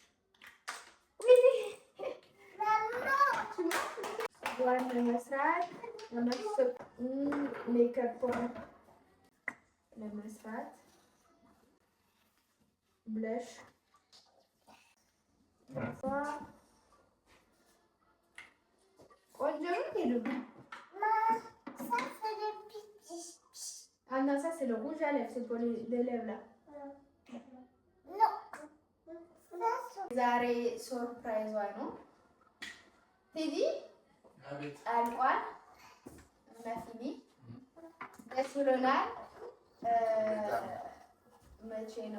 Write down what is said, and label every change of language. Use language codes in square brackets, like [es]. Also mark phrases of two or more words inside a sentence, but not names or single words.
[am] ዋን ለመስራት ሜከፑን ለመስራት ብለሽ ቆንጆ ሄዱ [fr] Ah non, ça c'est le rouge à lèvres, c'est pour les lèvres là. [am] ዛሬ ሰርፕራይዟ ነው። ቴዲ አልቋል እና ፊኒ ደስ ብሎናል። መቼ ነው?